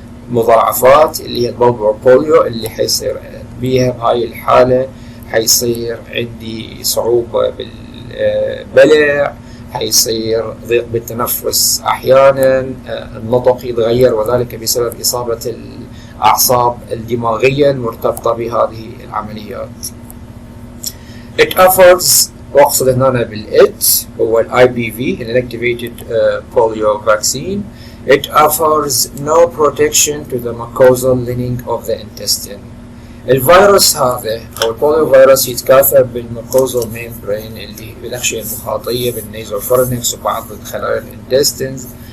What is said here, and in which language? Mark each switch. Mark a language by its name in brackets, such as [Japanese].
[Arabic] مضاعفات اللي هي البلبر بوليو اللي حيصير بيها بهاي الحالة حيصير عندي صعوبة بالبلع، حيصير ضيق بالتنفس أحيانا، النطق يتغير وذلك بسبب إصابة الأعصاب الدماغية المرتبطة بهذه العمليات. [English] It offers [Arabic] واقصد هنا بالإت هو ال IPV Inactivated Polio Vaccine. [English] It offers no protection to the mucosal lining of the intestine. [Arabic] الفيروس هذا أو البوليو فيروس يتكاثر بالميكوزال ميمبرين اللي بالأغشية المخاطية بالنيزوفورنكس وبعض الخلايا الانتستينز.